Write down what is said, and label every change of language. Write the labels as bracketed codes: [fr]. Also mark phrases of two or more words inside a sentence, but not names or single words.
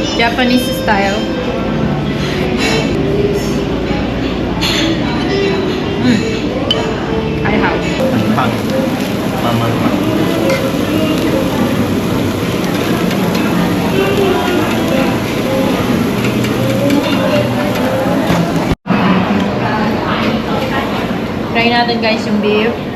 [en] Japanese style. I have. [zh] 很棒，慢慢慢。 [tl] Try natin guys yung beef.